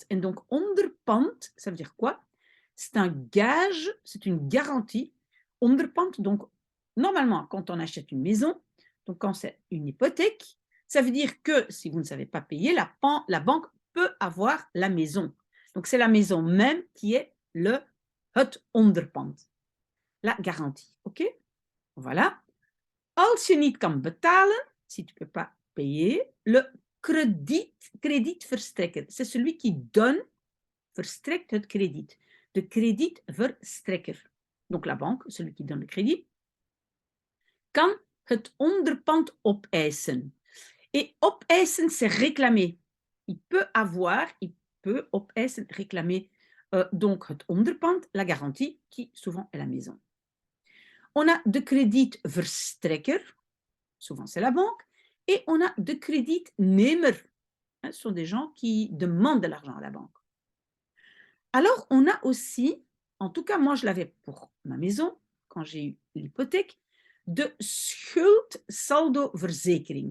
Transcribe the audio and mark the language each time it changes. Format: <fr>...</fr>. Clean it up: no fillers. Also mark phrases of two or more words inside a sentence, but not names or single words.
<fr>Et donc, onderpand, ça veut dire quoi? C'est un gage, c'est une garantie. Onderpand, donc, normalement, quand on achète une maison, donc quand c'est une hypothèque, ça veut dire que si vous ne savez pas payer, la banque peut avoir la maison. Donc, c'est la maison même qui est</fr> <nl>het onderpand,</nl> <fr>la garantie. OK?</fr> <nl>Voilà. Als je niet kan betalen,</nl> <fr>si tu ne peux pas payer, le kredietverstrekker, c'est celui qui donne,</fr> <nl>verstrekt het krediet. De kredietverstrekker.</nl> <fr>Donc la banque, celui qui donne le crédit,</fr> <nl>kan het onderpand opeisen.</nl> <fr>Et opeisen, c'est réclamer. Il peut opeisen, réclamer donc</fr> <nl>het onderpand,</nl> <fr>la garantie, qui souvent est la maison. On a</fr> <nl>de kredietverstrekker,</nl> <fr>souvent c'est la banque, et on a</fr> <nl>de kredietnemer.</nl> <fr>Ce sont des gens qui demandent de l'argent à la banque. Alors, on a aussi, en tout cas moi je l'avais pour ma maison, quand j'ai eu l'hypothèque,</fr> <nl>de schuldsaldoverzekering.</nl>